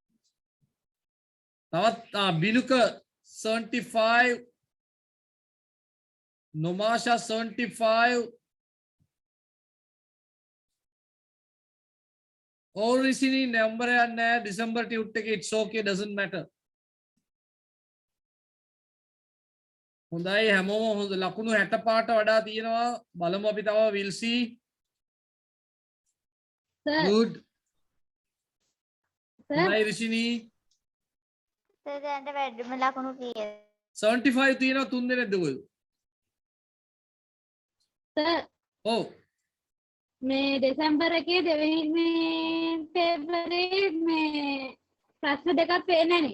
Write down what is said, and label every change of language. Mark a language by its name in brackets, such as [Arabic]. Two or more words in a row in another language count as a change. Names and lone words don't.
[Sinhala] තවත් බිනුක 75, නොමාෂා 75, ඕරිසිනි නම්බර එකක් නැහැ [English] December tute [Sinhala] එකේ [English] it's okay doesn't matter. [Sinhala] හොඳයි හැමෝම හොඳ ලකුණු 60 පාට වඩා තියෙනවා. බලමු අපි තව [English] we'll see. Good. [Sinhala] හොඳයි රිෂිනි. සර් දැන්ට වැඩිම ලකුණු කීයද? 75 තියෙනවා 3 දෙනෙක්ද ඔයගොල්ලෝ? සර් ඔව්. මේ දෙසැම්බර් එකේ දෙවෙනි පේපරේ මේ ප්‍රශ්න දෙකක් පේන්නේ නැහැ.